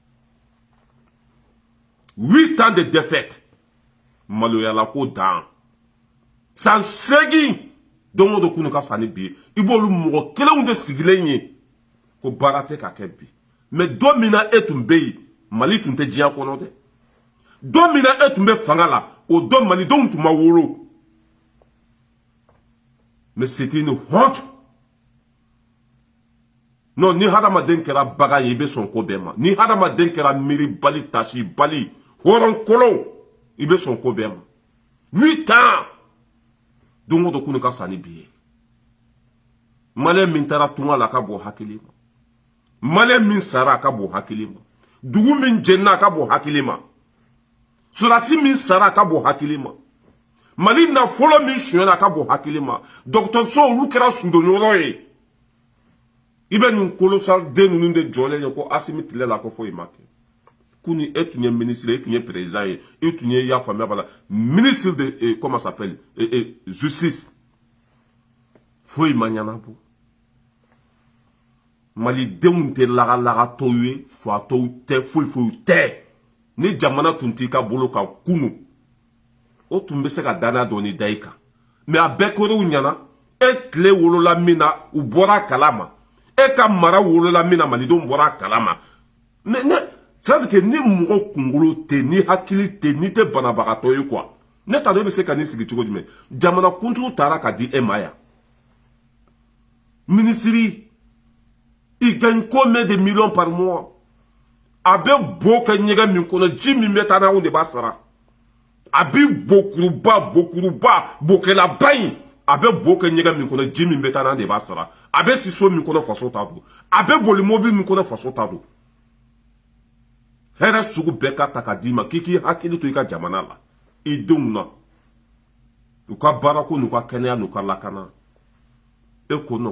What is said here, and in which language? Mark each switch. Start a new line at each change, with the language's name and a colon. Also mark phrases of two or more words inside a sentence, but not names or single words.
French: 8 ans de défaite
Bambara: maloyala ko dan san 8 don o don kunu ka fisa ni bi ye i b'olu mɔgɔ kelenw de sigilen ye ko baara tɛ ka kɛ bi mais don min na e tun bɛ yen Mali tun tɛ diɲɛ kɔnɔ dɛ don min na e tun bɛ fanga la o don malidenw tun ma wolo
French: mais c'était une honte non
Bambara: ni hadamaden kɛra bagan ye i bɛ sɔn ko bɛɛ ma ni hadamaden kɛra miiri bali tasi bali hɔrɔn kolon i bɛ sɔn ko bɛɛ ma 8 ans don o don kunu ka fisa ni bi ye maliyɛn min taara tunga la a ka bon hakili ma maliyɛn min sara a ka bon hakili ma dugu min jɛnna a ka bon hakili ma sɔrɔdasi min sara a ka bon hakili ma Mali nafolo min sonyɛla a ka bon hakili ma dɔgɔtɔrɔso olu kɛra sudonyɔrɔ ye i bɛ nin kolosal den ninnu de jɔlen ye ko Assimi tile la ko foyi ma kɛ kuni e tun ye ministre e tun ye président ye e tun ye y'a faamuya b'a la
French: ministre de comment ça s'appelle justice
Bambara: foyi ma ɲɛnabɔ malidenw tɛ lagalagatɔw ye fatɔw tɛ foyi foyi tɛ ni jamana tun t'i ka bolo kan kunu o tun bɛ se ka danaya dɔɔni da i kan mais a bɛɛ kɛr'u ɲɛna e tile wolola min na u bɔra a kalama e ka mara wolola min na malidenw bɔra a kalama
French: ça veut dire que
Bambara: ni mɔgɔ kunkolo tɛ ni hakili tɛ ni tɛ banabagatɔ ye quoi ne t'a dɔn e bɛ se ka nin sigi cogo jumɛn jamana kuntigi taara ka di e ma yan
French: ministre il gagne combien de millions par mois
Bambara: a bɛ bo kɛ ɲɛgɛn min kɔnɔ ji min bɛ taa n'anw de b'a sara a bi bokuruba bokɛlaba in a bɛ bo kɛ ɲɛgɛn min kɔnɔ ji min bɛ taa n'an de b'a sara a bɛ si so min kɔnɔ faso t'a don a bɛ boli mobili min kɔnɔ faso t'a don hɛrɛ sugu bɛɛ ka ta ka d'i ma k'i k'i hakili to i ka jamana la i denw na u ka baarako n'u ka kɛnɛya n'u ka lakana e ko non